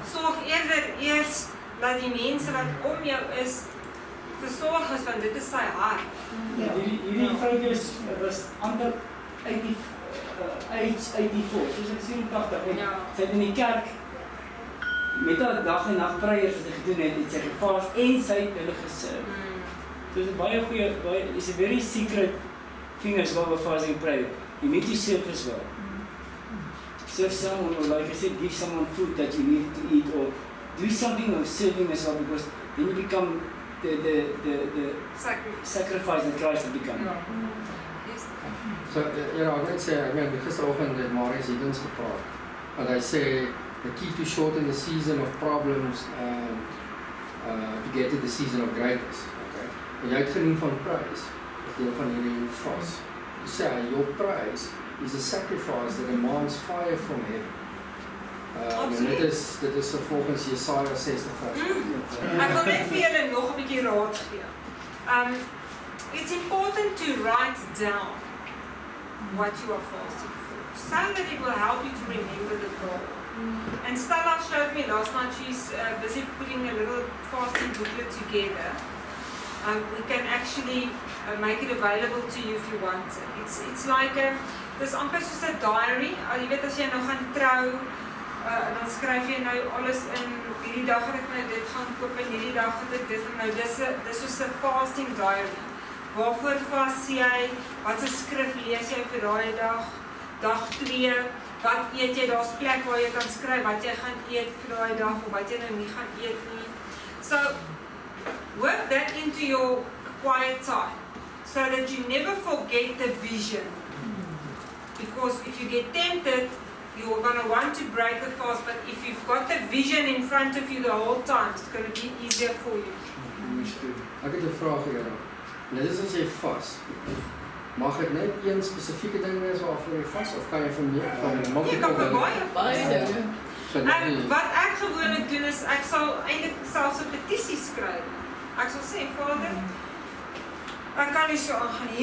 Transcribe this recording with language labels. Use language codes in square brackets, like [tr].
[af] Sorg eerder eers dat die mense wat om jou is versorg is, want dit is sy hart. Ja. Hierdie vrou was amper 84, soos ek 84 en sy het in die kerk met haar dag en nag prayers wat sy gedoen het sy gefast en sy het hulle geserve. [en] So it's a it's a very secret thing as well with fasting and prayer. You need to serve as well. Serve someone, or like I said, give someone food that you need to eat, or do something of serving as well, because then you become the sacrifice that Christ has become. [af] So, ek net sê, ek meen, gisteroggend het Marius Higgins gepraat. [en] And [af] hy sê, [en] the key to shorten the season of problems to get to the season of greatness. Okay? [af] En jy het genoem van prys, as deel van hierdie vas. Jy sê, [en] your praise is a sacrifice that demands fire from heaven. [af] En dit is volgens Jesaja 60 vers. Ek wil net vir julle nog 'n bietjie raad gee. [en] It's important to write down what you are fasting for, so that it will help you to remember the goal. And Stella showed me last night, she's busy putting a little fasting booklet together. We can actually make it available to you if you want it. It's like [af] dis amper soos 'n diary. Jy weet as jy nou gaan trou, dan skryf jy nou alles in. Hierdie dag het ek nou dit gaan koop en hierdie dag het ek dit. Nou dis soos 'n fasting diary. Waarvoor vas jy? Wat se skrif lees jy vir daai dag? Dag 2, wat eet jy? Daar's plek waar jy kan skryf wat jy gaan eet vir daai dag of wat jy nou nie gaan eet nie. [en] So work that into your quiet time so that you never forget the vision. Because if you get tempted, you're going to want to break the fast, but if you've got the vision in front of you the whole time, it's going to be easier for you. [af] Ek het 'n vraag hier. Net as jy vas, mag dit net een spesifieke ding wees waarvoor jy vas of kan jy van meer van Jy kan vir baie dinge. Wat ek gewoonlik doen is ek sal eintlik selfs 'n petisie skryf. Ek sal sê, Vader, ek kan nie so aangaan.